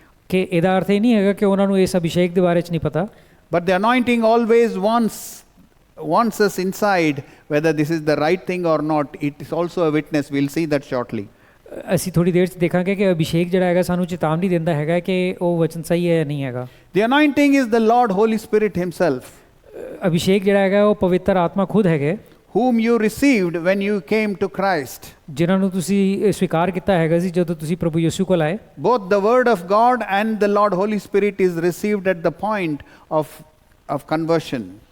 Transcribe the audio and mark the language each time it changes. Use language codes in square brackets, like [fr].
[pa] ਕਿ ਇਹਦਾ ਅਰਥ ਇਹ ਨਹੀਂ ਹੈਗਾ ਕਿ ਉਹਨਾਂ ਨੂੰ ਇਸ ਅਭਿਸ਼ੇਕ ਦੇ ਬਾਰੇ 'ਚ ਨਹੀਂ ਪਤਾ. [en] But the anointing always wants us inside whether this is the right thing or not. It is also a witness. We'll see that shortly. [pa] ਅਸੀਂ ਥੋੜੀ ਦੇਰ 'ਚ ਦੇਖਾਂਗੇ ਕਿ ਅਭਿਸ਼ੇਕ ਜਿਹੜਾ ਹੈਗਾ ਸਾਨੂੰ ਚੇਤਾਵਨੀ ਦਿੰਦਾ ਹੈਗਾ ਕਿ ਉਹ ਵਚਨ ਸਹੀ ਹੈ ਜਾਂ ਨਹੀਂ ਹੈਗਾ। [en] The anointing is the Lord Holy Spirit Himself, [pa] Abhishek ਜਿਹੜਾ ਹੈਗਾ ਉਹ ਪਵਿੱਤਰ ਆਤਮਾ ਖੁਦ ਹੈਗੇ, [en] whom you received when you came to Christ. [pa] ਜਿਨ੍ਹਾਂ ਨੂੰ ਤੁਸੀਂ ਸਵੀਕਾਰ ਕੀਤਾ ਹੈਗਾ ਸੀ ਜਦੋਂ ਤੁਸੀਂ ਪ੍ਰਭੂ ਯਿਸੂ ਕੋਲ ਆਏ। [en] Both the Word of God and the Lord Holy Spirit is received at the point of conversion.